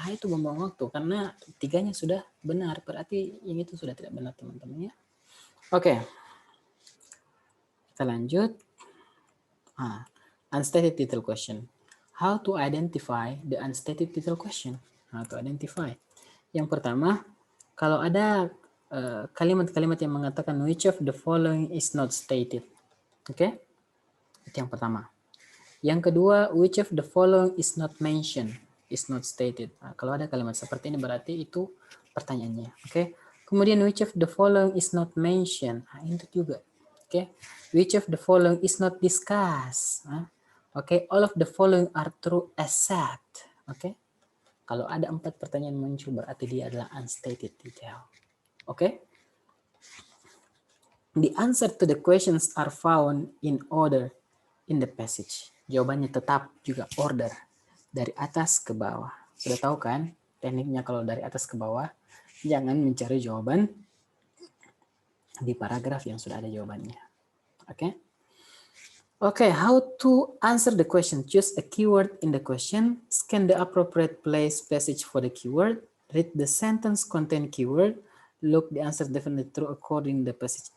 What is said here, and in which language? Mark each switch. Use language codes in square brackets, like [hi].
[id] Itu membuang waktu karena 3-nya sudah benar, berarti yang itu sudah tidak benar teman-teman ya. Kita lanjut. [en] Unstated title question. How to identify the unstated title question? How to identify. [id] Yang pertama, kalau ada kalimat-kalimat yang mengatakan [en] which of the following is not stated. [id] Oke? Itu yang pertama. Yang kedua, [en] which of the following is not mentioned, is not stated. [id] Nah, kalau ada kalimat seperti ini berarti itu pertanyaannya. Oke? Kemudian [en] which of the following is not mentioned. [id] Nah, itu juga. [en] Oke? Which of the following is not discussed. [id] Nah, [en] oke, all of the following are true except. Oke? [id] Kalau ada 4 pertanyaan muncul berarti dia adalah unstated detail. Oke? [en] The answer to the questions are found in order in the passage. [id] Jawabannya tetap juga order dari atas ke bawah. Sudah tahu kan tekniknya kalau dari atas ke bawah? Jangan mencari jawaban di paragraf yang sudah ada jawabannya. Oke? [en] Okay, how to answer the question? Choose a keyword in the question, scan the appropriate place passage for the keyword, read the sentence contain keyword, look the answer definitely true according the passage.